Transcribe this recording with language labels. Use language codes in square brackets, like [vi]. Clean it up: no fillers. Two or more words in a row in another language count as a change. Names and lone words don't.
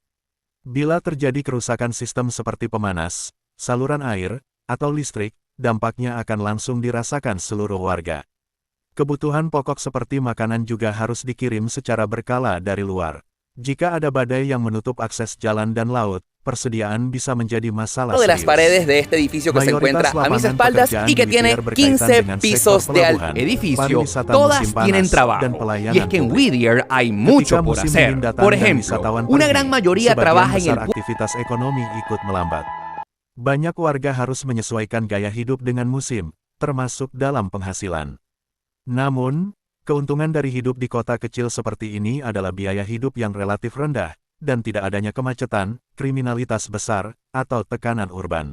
[id] Bila terjadi kerusakan sistem seperti pemanas, saluran air, atau listrik, dampaknya akan langsung dirasakan seluruh warga. Kebutuhan pokok seperti makanan juga harus dikirim secara berkala dari luar. Jika ada badai yang menutup akses jalan dan laut, persediaan bisa menjadi masalah [es] de las [id] serius. [es] paredes de este edificio que se encuentra a mis [id] Mayoritas [es] espaldas [id] lapangan [es] y que tiene [id] pekerjaan berkaitan [es] 15 [id] dengan [es] pisos [id] sektor [es] de [id] pelabuhan, [es] edificio, [id] pariwisata [es] todas [id] musim panas, [es] tienen [id] dan [es] trabajo. [id] pelayanan [es] Y es que en [id] publik. [es] Whittier hay mucho [id] Ketika [es] por [id] musim [es] hacer. [id] dingin datang [es] Por [id] dan [es] ejemplo, [id] wisatawan [es] una [id] pergi, [es] gran mayoría [id] sebagian [es] trabaja en [id] besar [es] el [id] aktivitas ekonomi ikut melambat. Banyak warga harus menyesuaikan gaya hidup dengan musim, termasuk dalam penghasilan. Namun, keuntungan dari hidup di kota kecil seperti ini adalah biaya hidup yang relatif rendah, dan tidak adanya kemacetan, kriminalitas besar, atau tekanan urban.